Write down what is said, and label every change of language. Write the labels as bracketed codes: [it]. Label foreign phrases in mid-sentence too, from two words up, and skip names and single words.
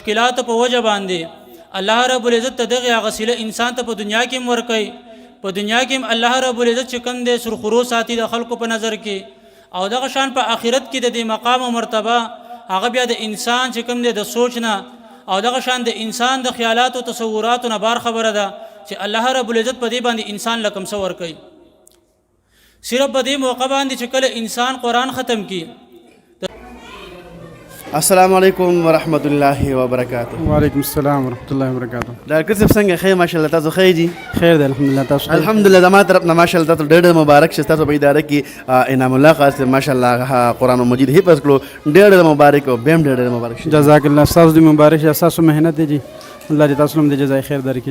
[ps] مشکلات په وجه باندې [ar] الله رب العزت [ps] دغه غسیله انسان ته په دنیا کې ورکي په دنیا کې [ar] الله رب العزت [ps] چې کوم دې سرخرو ساتي د خلکو په نظر کې او دغه شان په آخرت کې د دې مقام او مرتبه هغه بیا د انسان چې کوم دې د سوچ نه او دغه شان د انسان د خیالات او تصوراتو نه بار خبره ده چې [ar] الله رب العزت [ps] په دې باندې انسان لکم څه ورکي صرف په دې موقع باندې چې کله انسان قرآن ختم کی. [ar] السلام علیکم ورحمۃ اللہ وبرکاتہ. وعلیکم السلام ورحمۃ اللہ وبرکاتہ. [ps] ډاکټر صاحب څنګه خیر ماشاءالله تاسو خیر دي؟ خیر دی الحمدلله. تاسو الحمدلله زما طرف نه ماشاءالله تاسو ډېر مبارک شه. تاسو په اداره کې انعام الله خاص ماشاءالله قرآن مجید حفظ کړو ډېر مبارک او بهم ډېر مبارک شه. [ar] جزاک الله. [ps] تاسو دې مبارک شه. تاسو مهنت دي الله دې تاسو هم دې [ar] جزای خیر [ps] درکړي.